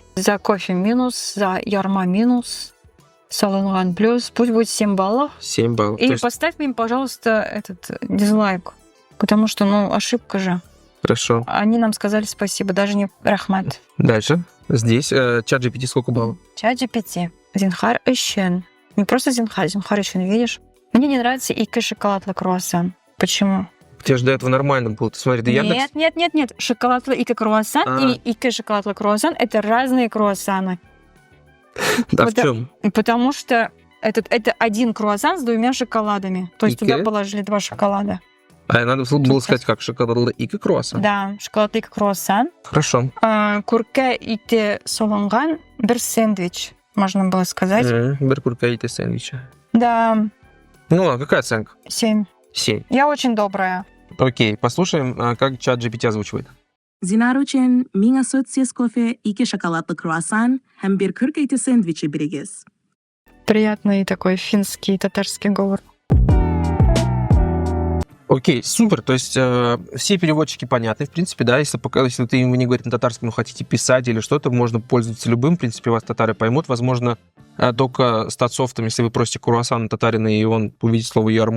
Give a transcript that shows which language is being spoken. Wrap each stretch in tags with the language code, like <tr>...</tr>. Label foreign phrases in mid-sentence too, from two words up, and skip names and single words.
<ru>За кофе минус, за ярма минус, солонган плюс. Пусть будет 7 баллов. 7 баллов. И поставь им, пожалуйста, этот дизлайк. Потому что, ну, ошибка же. Хорошо. Они нам сказали спасибо, даже не рахмат. Дальше. Здесь чат GPT сколько баллов? Чат GPT.</ru> <tt>Зинхар өчен.</tt> <ru>Не просто</ru> <tt>зинхар өчен,</tt> <ru>видишь? Мне не нравится</ru> <tt>икы шоколадлы круассан.</tt> <ru>Почему? Тебе же до этого нормально было. Ты смотри, ты Яндекс... Нет.</ru> <tt>Шоколадлы икы круассан</tt> <ru>и</ru> <tt>икы шоколадлы круассан</tt> <ru>— это разные круассаны. А в чем? Потому что это один круассан с 2 шоколадами. То есть Икы? туда положили 2 шоколада. А надо было сказать, как шоколад и круассан. Да,</ru> <tt>шоколад икы круассан.</tt> <ru>Хорошо.</ru> <tt>Күркә ите солонган бер сэндвич,</tt> <ru>можно было сказать.</ru> <tt>Бір курка и сэндвича.</tt> <ru>Да, Ну ладно, какая оценка? 7. 7. Я очень добрая. Окей, послушаем, как чат GPT озвучивает.</ru> <tt>Зинар өчен миңа сөтсез кофе, 2 шоколадлы круассан һәм бер күркә ите сэндвичи бирегез.</tt> <ru>Приятный такой финский, татарский говор. Окей, супер. То есть все переводчики понятны, в принципе, да. Если вы не говорите на татарском, но хотите писать или что-то, можно пользоваться любым. В принципе, вас татары поймут. Возможно, только с татсофтом, если вы просите круассан на татарина, и он увидит слово ярма.</ru>